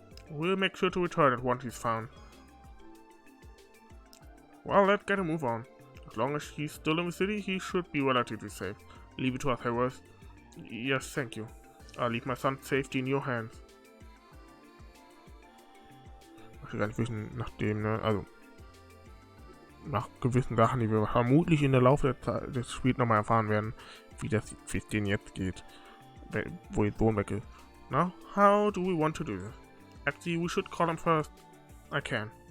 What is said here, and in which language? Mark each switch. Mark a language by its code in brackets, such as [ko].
[en] We'll make sure to return it once he's found. Well, let's get a move on. As long as he's still in the city, he should be relatively safe. Leave it to us, Hayworths. Yes, thank you. I'll leave my son's safety in your hands. [de] Ich will gar nicht wissen, nachdem, ne, also nach gewissen Sachen, die wir vermutlich in der Laufe des Spiels nochmal erfahren werden, wie es denen jetzt geht, wo ihr Sohn weg ist. [en] Now, how do we want to do this? Actually, we should call him first. I can.